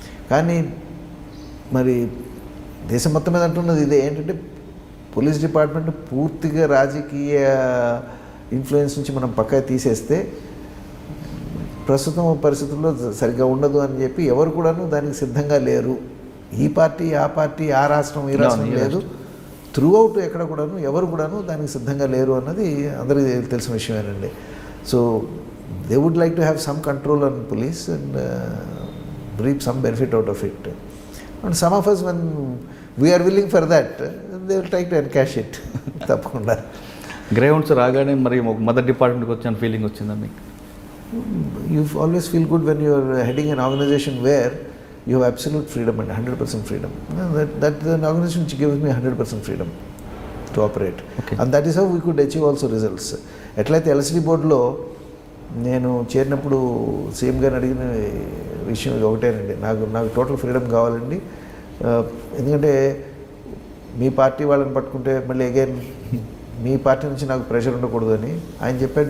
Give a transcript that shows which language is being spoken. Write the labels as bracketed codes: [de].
[te] కానీ మరి దేశం మొత్తం మీద అంటున్నది ఇదే ఏంటంటే పోలీస్ డిపార్ట్మెంట్ పూర్తిగా రాజకీయ ఇన్ఫ్లుయెన్స్ నుంచి మనం పక్కకి తీసేస్తే ప్రస్తుతం పరిస్థితుల్లో సరిగ్గా ఉండదు అని చెప్పి ఎవరు కూడాను దానికి సిద్ధంగా లేరు. ఈ పార్టీ ఆ పార్టీ, ఆ రాష్ట్రం ఈ రాష్ట్రం లేదు, త్రూ అవుట్ ఎక్కడ కూడాను ఎవరు కూడాను దానికి సిద్ధంగా లేరు అన్నది అందరికీ తెలిసిన విషయమేనండి. [en] So they would like to have some control on police and reap some benefit out of it. And some of us, when we are willing for that, they will try to encash it. [te] తప్పకుండా. Grey hounds రాగానే మరి mother డిపార్ట్మెంట్కి వచ్చిన feeling వచ్చిందా మీకు? [en] You always feel good when you are heading an organization where you have absolute freedom and 100% freedom. That is an organization which gives me 100% freedom to operate. Okay. And that is how we could achieve also results. [te] ఎట్లయితే LCD బోర్డులో నేను చేరినప్పుడు CM గారిని అడిగిన విషయం ఒకటేనండి, నాకు total freedom కావాలండి. ఎందుకంటే మీ పార్టీ వాళ్ళని పట్టుకుంటే మళ్ళీ అగైన్ మీ పార్టీ నుంచి నాకు ప్రెషర్ ఉండకూడదు అని ఆయన చెప్పాడు.